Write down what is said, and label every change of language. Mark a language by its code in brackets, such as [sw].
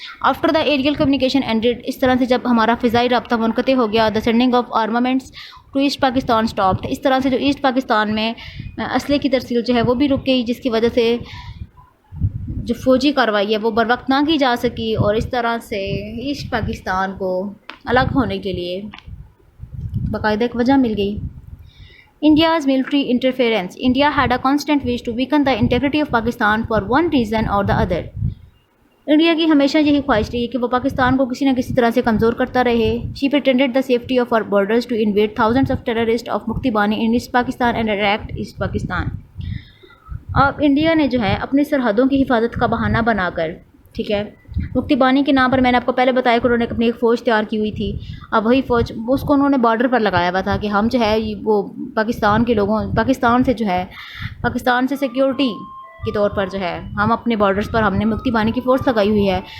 [en] after the aerial communication ended, [ur] اس طرح سے جب ہمارا فضائی رابطہ منقطع ہو گیا، [en] The sending of armaments to east Pakistan stopped. [ur] اس طرح سے جو ایسٹ پاکستان میں اسلحے کی ترسیل جو ہے وہ بھی رک گئی، جس کی وجہ سے جو فوجی کارروائی ہے وہ بر وقت نہ کی جا سکی، اور اس طرح سے ایسٹ پاکستان کو الگ ہونے کے لیے باقاعدہ ایک وجہ مل گئی. [en] India's military interference. India had a constant wish to weaken the integrity of Pakistan for one reason or the other. [ur] India کی ہمیشہ یہی خواہش رہی ہے کہ وہ پاکستان کو کسی نہ کسی طرح سے کمزور کرتا رہے. [en] She pretended the safety of our borders to invade thousands of terrorists of Mukti Bani in East Pakistan and attacked East Pakistan. [ur] اب انڈیا نے جو ہے اپنی سرحدوں کی حفاظت کا بہانہ بنا کر، ٹھیک ہے، مکتی بانی کے نام پر میں نے آپ کو پہلے بتایا کہ انہوں نے اپنی ایک فوج تیار کی ہوئی تھی. اب وہی فوج اس کو انہوں نے بارڈر پر لگایا ہوا تھا کہ ہم جو ہے وہ پاکستان کے لوگوں، پاکستان سے جو ہے پاکستان سے سیکیورٹی کے طور پر جو ہے ہم اپنے بارڈرز پر ہم نے مکتی بانی کی فورس لگائی ہوئی ہے.